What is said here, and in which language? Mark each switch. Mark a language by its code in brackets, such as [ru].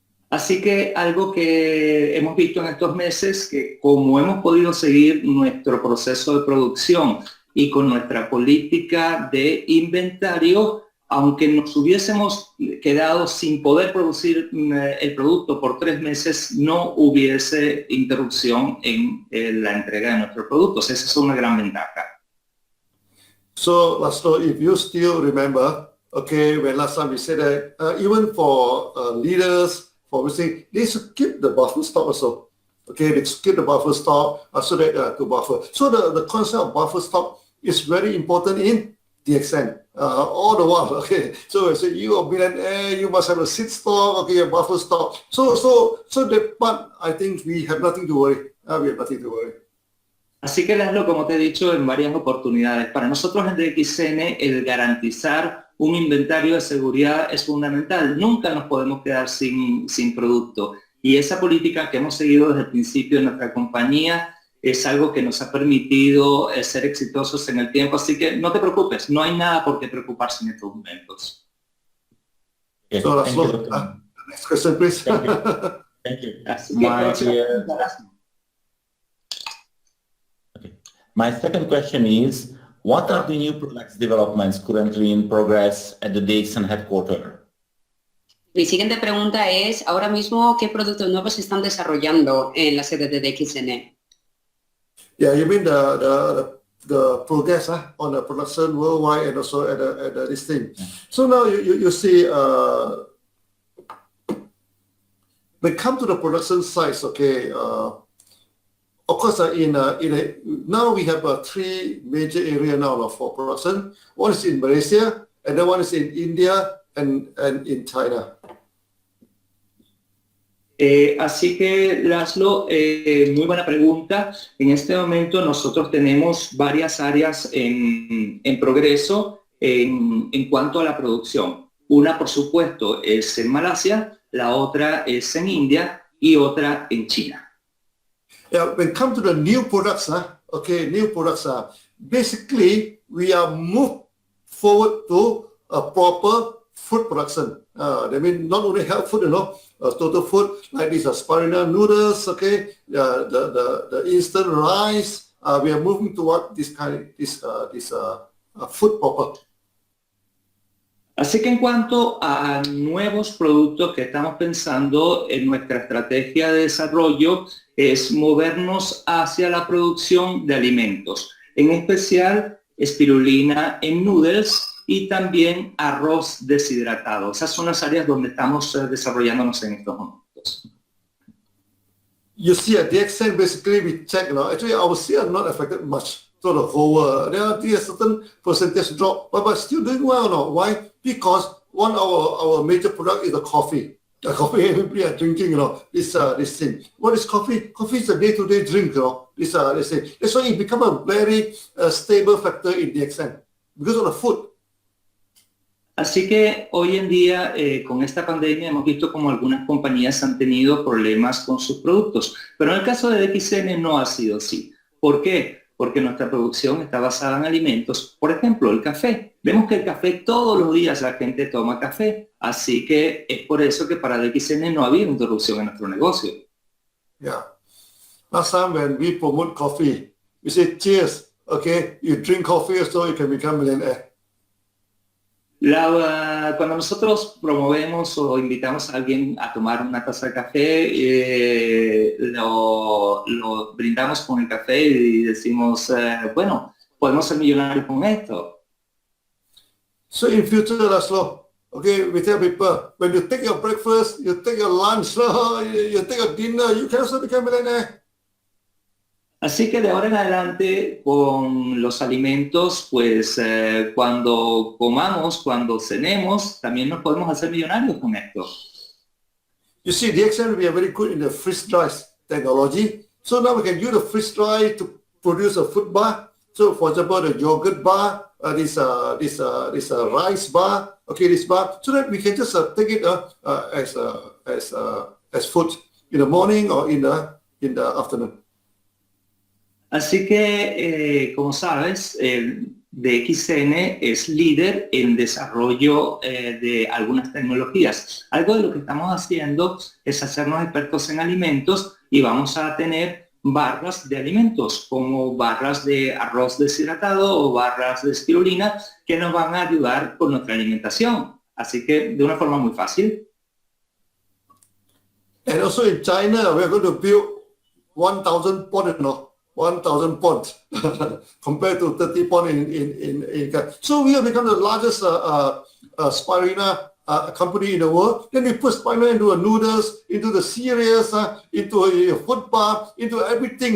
[es] Así que algo que hemos visto en estos meses, que como hemos podido seguir nuestro proceso de producción y con nuestra política de inventario, aunque nos hubiésemos quedado sin poder producir el producto por 3 meses, no hubiese interrupción en la entrega de nuestros productos. Esa es una gran ventaja. [en] So, László, if you still remember, okay, when last time we said that even for leaders, for everything, they should keep the buffer stock also. Okay, they should keep the buffer stock so that to buffer. So the concept of buffer stock is very important in DXN. All the while, okay. So I say you are billionaire, you must have a seed stock, okay, a buffer stock. So that part, I think we have nothing to worry. We have nothing to worry. [es] Así que, László, como te he dicho en varias oportunidades, para nosotros en DXN el garantizar un inventario de seguridad es fundamental. Nunca nos podemos quedar sin producto. Y esa política que hemos seguido desde el principio de nuestra compañía es algo que nos ha permitido ser exitosos en el tiempo. Así que no te preocupes, no hay nada por qué preocuparse en estos momentos. [en] Okay, So thank you, László, next question, please. Thank you. Thank you. [es] Así que, [en] My second question is, what are the new products developments currently in progress at the DXN headquarters? [es] Mi siguiente pregunta es, ahora mismo, ¿qué productos nuevos se están desarrollando en la sede de DXN? [en] Yeah, you mean the progress on the production worldwide and also at this thing. Yeah. So now you see, when it comes to the production sites, okay, of course, now we have 3 major areas now for production. One is in Malaysia, and then one is in India and in China. [es] Así que, László, muy buena pregunta. En este momento nosotros tenemos varias áreas en progreso en cuanto a la producción. Una, por supuesto, es en Malasia, la otra es en India y otra en China. [en] Yeah, when it comes to the new products, basically we are moved forward to a proper food production. That means not only health food, total food like these spirulina noodles, okay, the instant rice. We are moving toward this food proper. [es] Así que en cuanto a nuevos productos que estamos pensando en nuestra estrategia de desarrollo es movernos hacia la producción de alimentos, en especial espirulina en noodles y también arroz deshidratado. Esas son las áreas donde estamos desarrollándonos en estos momentos. [en] You see, at DXN, basically we check, actually our sales are not affected much to the whole. There are a certain percentage drop, but still doing well now. Why? Because one of our major product is the coffee. The coffee everybody are drinking, this thing. What is coffee? Coffee is a day-to-day drink, this thing. That's why it become a very stable factor in DXN because of the food. [es] Así que hoy en día, con esta pandemia, hemos visto como algunas compañías han tenido problemas con sus productos. Pero en el caso de DXN no ha sido así. ¿Por qué? Porque nuestra producción está basada en alimentos. Por ejemplo, el café. Vemos que el café todos los días la gente toma café. Así que es por eso que para DXN no ha habido interrupción en nuestro negocio. [en] Yeah. Last time when we promote coffee, we say, cheers, okay? You drink coffee so you can become millionaire. [es] Cuando nosotros promovemos o invitamos a alguien a tomar una taza de café, lo brindamos con el café y decimos, bueno, podemos ser millonarios con esto. [en] So in future, László, okay, we tell people, when you take your breakfast, you take your lunch, you take your dinner, you can also become millionaire. [es] Así que de ahora en adelante con los alimentos, pues cuando comamos, cuando cenemos, también nos podemos hacer millonarios con esto. [en] You see, DXN we are very good in the freeze dry technology. So now we can use the freeze dry to produce a food bar. So for example, the yogurt bar, this rice bar, okay, this bar, so that we can just take it as food in the morning or in the afternoon. [es] Así que, como sabes, DXN es líder en desarrollo de algunas tecnologías. Algo de lo que estamos haciendo es hacernos expertos en alimentos y vamos a tener barras de alimentos, como barras de arroz deshidratado o barras de espirulina, que nos van a ayudar con nuestra alimentación. Así que de una forma muy fácil. [en] And also in China, we're going to build 1,000 pond, 1,000 ponds compared to 30 pond in. So we have become the largest spirulina company in the world. Then we put spirulina into noodles, into the cereals, into a food bar, into everything.